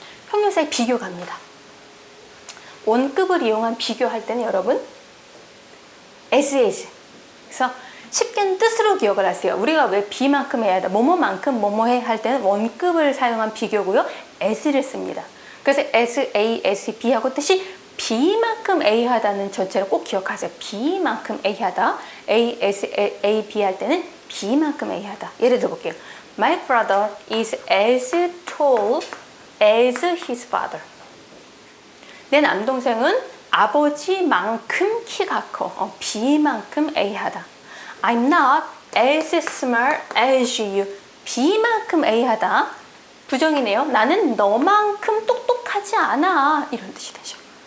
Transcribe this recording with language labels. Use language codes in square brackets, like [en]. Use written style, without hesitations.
[ko] 형용사의 비교 갑니다. 원급을 이용한 비교할 때는 여러분 as. 그래서 쉽게 뜻으로 기억을 하세요. 우리가 왜 B만큼 해야 돼? 뭐뭐만큼 뭐뭐해 할 때는 원급을 사용한 비교고요. as를 씁니다. 그래서 as, A, as, B하고 뜻이 B만큼 A 하다는 전체를 꼭 기억하세요. B만큼 A 하다. A, as, A, B 할 때는 B만큼 A 하다. 예를 들어 볼게요. [en] My brother is as tall as his father. [ko] 내 남동생은 아버지만큼 키가 커. B만큼 A하다. [en] I'm not as smart as you. [ko] B만큼 A하다. 부정이네요. 나는 너만큼 똑똑하지 않아. 이런 뜻이 되죠.